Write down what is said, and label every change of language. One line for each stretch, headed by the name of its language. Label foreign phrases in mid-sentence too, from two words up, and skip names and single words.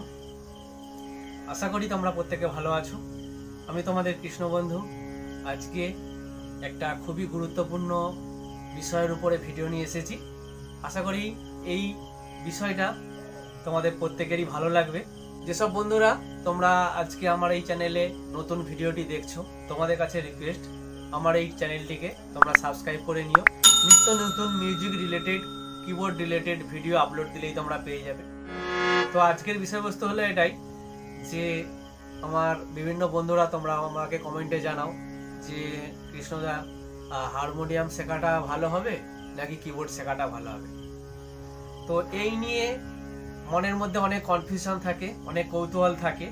Bangla: আশা করি তোমরা প্রত্যেকে ভালো আছো। আমি তোমাদের কৃষ্ণ বন্ধু আজকে একটা খুবই গুরুত্বপূর্ণ বিষয়ের উপরে ভিডিও নিয়ে এসেছি। আশা করি এই বিষয়টা তোমাদের প্রত্যেকেরই ভালো লাগবে। যেসব বন্ধুরা তোমরা আজকে আমার এই চ্যানেলে নতুন ভিডিওটি দেখছো তোমাদের কাছে রিকোয়েস্ট আমার এই চ্যানেলটিকে তোমরা সাবস্ক্রাইব করে নিও। নিত্য নতুন
English: music related keyboard related video upload
Bangla: দিলেই তোমরা পেয়ে যাবে। তো আজকের বিষয়বস্তু হলো এটাই যে আমার বিভিন্ন বন্ধুরা তোমরা আমাকে কমেন্টে জানাও যে কৃষ্ণদা হারমোনিয়াম শেখাটা ভালো হবে নাকি কিবোর্ড শেখাটা ভালো হবে। তো এই নিয়ে মনের মধ্যে অনেক কনফিউশন থাকে, অনেক কৌতূহল থাকে।